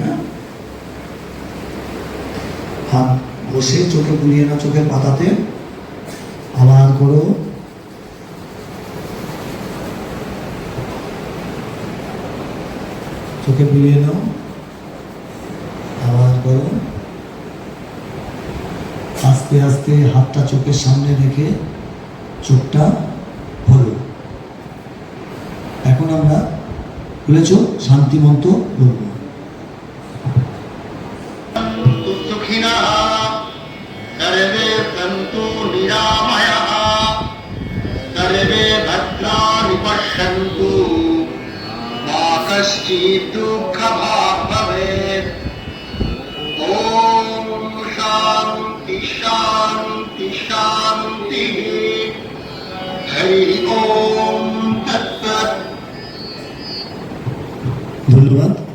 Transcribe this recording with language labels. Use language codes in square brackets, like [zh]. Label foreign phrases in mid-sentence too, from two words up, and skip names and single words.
[bn] হ্যাঁ, হাত বসে চোখে বুলিয়ে নাও, চোখের পাতাতে আবার করো, চোখে বুলিয়ে নাও, আবার করো। আস্তে আস্তে হাতটা চোখের সামনে রেখে চোখটা খোলো। এখন আমরা খুলেছ, শান্তি মন্ত্র বলবো। [sa] सर्वे सन्तु निरामयाः, सर्वे भद्राणि पश्यन्तु, मा कश्चित् दुःखभाग् भवेत्। ॐ शान्ति शान्ति शान्तिः। हरि ओम तत्सत्। [bn] ধন্যবাদ।